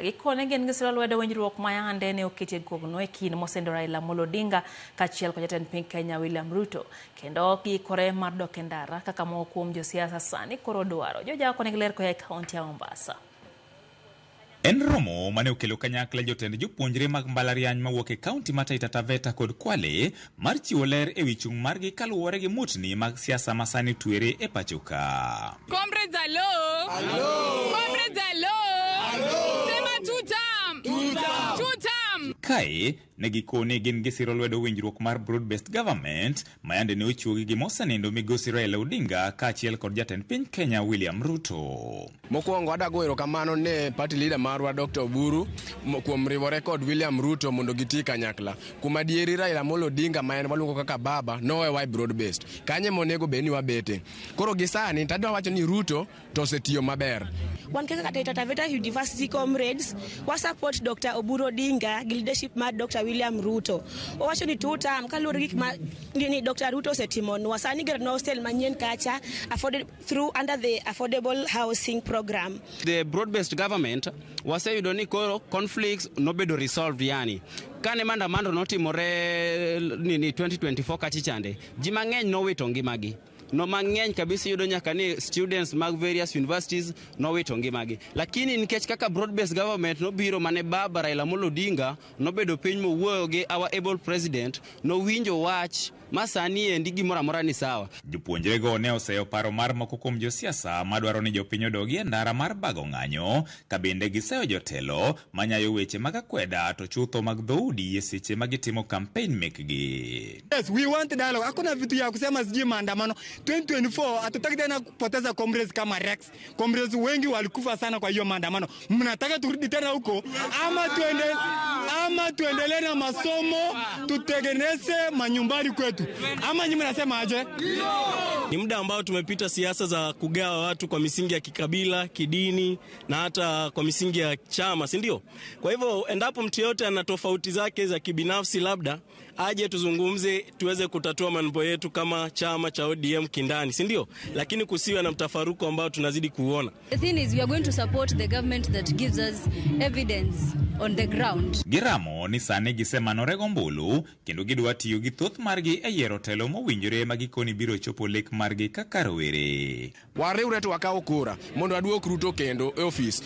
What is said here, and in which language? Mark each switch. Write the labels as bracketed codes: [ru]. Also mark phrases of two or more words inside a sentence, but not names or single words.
[luo] Gikone gin gisiro lwedo winjruok ma yande ne oketie kogno e kind mosendo Raila Amolo Odinga kaachiel kod jatend piny Kenya William Ruto kendo giikore mar dok e ndara kaka moko kuom josiasa sani koro dwaro. Joja kone ler koya e kaunti ya Mombasa. En romo mane okelo kanyakla jotend jopuonjre mag mbalariany mawuok e kaunti ma Taita Taveta kod Kwale mar chiwo ler e wi chung' margi kaluwore gi mutni mag siasa masani tuere e pachoka. [en] Comrades hello. Hello. Comrades hello. Hello. [sw] Sema tutam. Tutam. [luo] Kae ne gikone gin gisiro lwedo winjruok mar [en] broad-based government [luo] mayande ne ochuogi gi mosenindo migosi Raila Odinga kaachiel kod jatend piny Kenya William Ruto. Mokwongo adago erokamano ne [en] party leader [luo] marwa Dr. Oburu kuom riwore kod William Ruto mondo giti kanyakla. Kuma dieri Raila Amolo Odinga ma en waluongo kaka baba nowewa broad-based. Kanye monego beni wabete. Koro gisani tadwa wacho ni Ruto to osetiyo maber. Wan kaka Taita Taveta University comrades wa support Dr. Oburu Odinga gi leadership mar Dr. William Ruto. Owacho ni tutam kaluwore gik ma ni Dr. Ruto osetimo sani gero no hostel manyien kacha [en] afforded through under the affordable housing program. The broad-based government [luo] waseyudo ni koro conflicts nobedo resolved yani. Kane maandamano notimore ni 2024 kachichande, ji mang'eny nowito ngimagi. No mang'eny kabisa yudo nyaka ni students mag [en] various universities [luo] nowito ngimagi. Lakini nikech kaka [en] broad-based government [luo] nobiro mane baba Raila Amolo Odinga nobedo piny mowuoyo gi [en] our able president [luo] nowinjo wach masani endi gimoro amora ni sawa. Jopuonjre go ne oseyo paro mar moko kuom josiasa madwaro ni jopiny odogi e ndara mar bago ng'anyo ka bende giseyo jotelo manyayo weche mag akweda to chutho mag dhoudi e seche magitimo campaign mekgi. [en] Yes, we want dialogue. [sw] Hakuna vitu ya kusema sijui maandamano. 2024 hatutaki tena kupoteza comrades kama Rex. Comrades wengi walikufa sana kwa hiyo maandamano. Mnataka turudi tena huko ama tuendelee na masomo tutengeneze manyumbani kwetu. Ama nyinyi mnasema aje? Ni muda ambao tumepita siasa za kugawa watu kwa misingi ya kikabila, kidini na hata kwa misingi ya chama, si ndio? Kwa hivyo endapo mtu yote ana tofauti zake za kibinafsi labda aje tuzungumze tuweze kutatua mambo yetu kama chama cha ODM kindani, si ndio? Lakini kusiwe na mtafaruku ambao tunazidi kuona. [en] The thing is we are going to support the government that gives us evidence on the ground. [luo] Giramo ni sani gisema norego mbulu kendo gidwa tiyo gi thoth margi e yiero telo mowinjore magikoni biro chopo lek margi kaka rowere. Wariwre to wakaw kura mondo aduok Ruto kendo e office.